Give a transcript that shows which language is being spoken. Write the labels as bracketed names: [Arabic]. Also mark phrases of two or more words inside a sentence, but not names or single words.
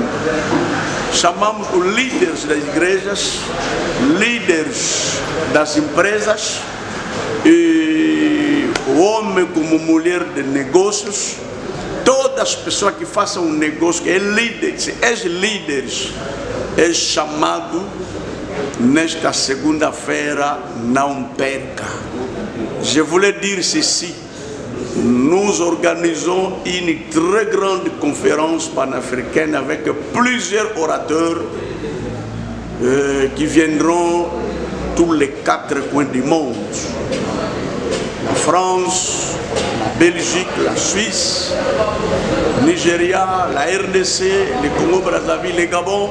[Portuguese] Chamamos os líderes das igrejas, líderes das empresas e homem como mulher de negócios, todas as pessoas que façam um negócio, que é líderes, ex-líderes, é chamado nesta segunda-feira, não perca. [French] Je voulais dire ceci, nous organisons une très grande conférence panafricaine avec plusieurs orateurs qui viendront tous les 4 coins du monde. La France, la Belgique, la Suisse, le Nigeria, la RDC, le Congo-Brazzaville, le Gabon.